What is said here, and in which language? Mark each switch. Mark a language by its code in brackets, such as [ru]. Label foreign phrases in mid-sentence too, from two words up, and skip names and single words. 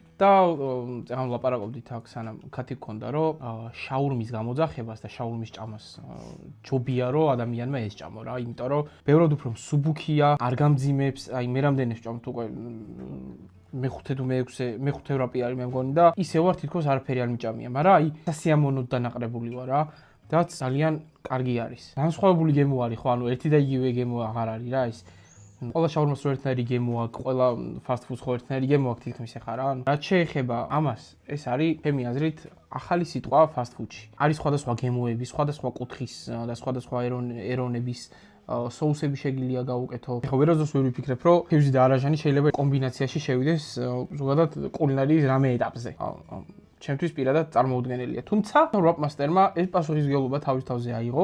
[ka] და წეგან ვლაპარაკობდით აქ სანამ ქათი გქონდა, რომ შაურმის გამოძახებას და შაურმის ჭამას ჯობია რომ ადამიანმა ესჭამო რა, იმიტომ რომ ბევრად უფრო მსუბუქია, არ გამძიმებს, აი მე რამდენი ვჭამთ უკვე მეხუთე თუ მეხუთე ვრაპი არის მე მგონი და ისე ვარ თითქოს არაფერი არ მიჭამია, მაგრამ აი სასიამოვნოდ დანაყრებული ვარ რა. რაც ძალიან კარგი არის. განსხვავებული გემო არის, ხო, ანუ ერთი და იგივე გემო აღარ არის რა ის. ყველა შაურმას რო ერთნაირი გემო აქვს, ყველა [en] fast food- [ka] ს ხო ერთნაირი გემო აქვს თითქმის ახლა რა. რაც შეეხება ამას, ეს არის ჩემი აზრით ახალი სიტყვა [en] fast food- [ka] ში. არის სხვადასხვა გემოები, სხვადასხვა კუთხის და სხვადასხვა ეროვნების соусები შეგიძლია გავუკეთო. ეხლა ვერასდროს ვერ ვიფიქრებ, რომ თევზი და არაჟანი შეიძლება კომბინაციაში შევიდეს ზოგადად კულინარიის რამე ეტაპზე. ჩემთვის პირადად წარმოუდგენელია. თუმცა ვრაპმასტერმა ეს პასუხისმგებლობა თავის თავზე აიღო.